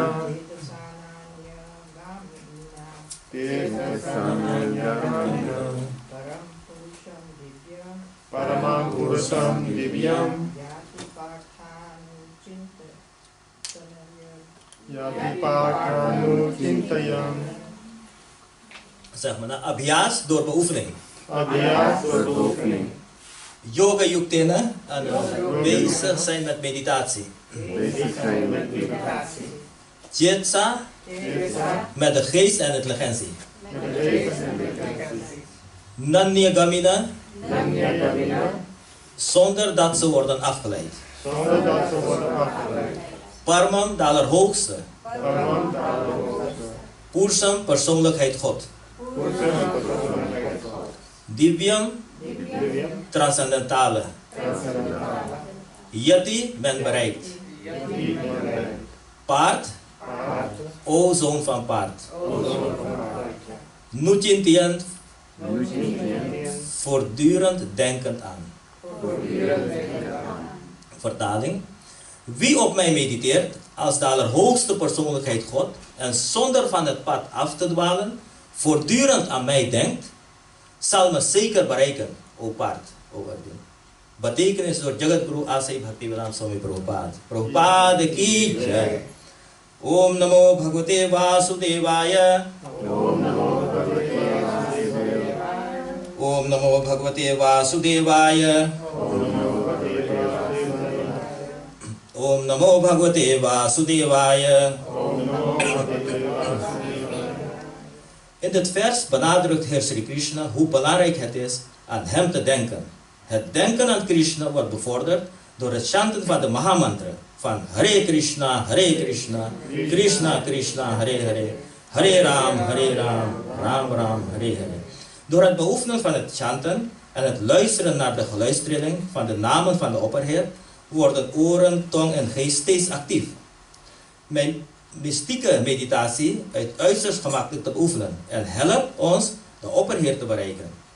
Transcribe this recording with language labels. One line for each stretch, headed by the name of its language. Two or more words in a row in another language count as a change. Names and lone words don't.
Sanskrit: चेतसानन्य गामिना. चेतसानन्य गामिना. परम पुरुषं दिव्यं. परमं पुरुषं दिव्यं. याति पार्थ नु चिन्तयन्. याति पार्थ नु चिन्तयन्.
Dutch: Zeg maar, na abhyas door beoefening. Abhyas door beoefening.
Sanskrit: योग युक्तेन,
Dutch: bezig zijn met meditatie. Bezig zijn met meditatie. Chetsa, met de geest en intelligentie. Met de geest en de intelligentie.
Sanskrit: नान्य गामिना, नान्य गामिना.
Dutch: zonder dat ze worden afgeleid. Zonder dat ze worden afgeleid. Paramam, de allerhoogste. Paramam de allerhoogste. Purusham, persoonlijkheid God. Purusham persoonlijkheid God. Divyam, Divyam. transcendentale. Transcendentale. Yati, men bereikt. Yati bereikt. Paard, Paard. o zoon van paard. Ozon van paard. Nuchintian, Nuchintian. voortdurend denkend aan. Voortdurend denken aan. Vertaling. Wie op mij mediteert als de allerhoogste persoonlijkheid God en zonder van het pad af te dwalen, voortdurend aan mij denkt, zal me zeker bereiken, o paard, o Arjun. Betekenis door Jagadguru Asai Bhaktivedanta Swami Prabhupada.
Hindi: प्रभुपाद की जय.
Sanskrit: ॐ नमो भगवते वासुदेवाय. ॐ नमो भगवते वासुदेवाय. ॐ नमो भगवते वासुदेवाय. ॐ नमो भगवते वासुदेवाय. ॐ नमो भगवते वासुदेवाय. ॐ नमो भगवते वासुदेवाय.
Dutch: In dit vers benadrukt Heer Sri Krishna hoe belangrijk het is aan hem te denken. Het denken aan Krishna wordt bevorderd door het chanten van de Mahamantra van
Sanskrit: हरे कृष्ण, कृष्ण कृष्ण, हरे हरे, हरे राम, राम राम, हरे हरे.
Dutch: Door het beoefenen van het chanten en het luisteren naar de geluidstrilling van de namen van de opperheer worden oren, tong en geest steeds actief. Mijn mystieke meditatie is uiterst gemakkelijk te beoefenen en helpt ons de opperheer te bereiken.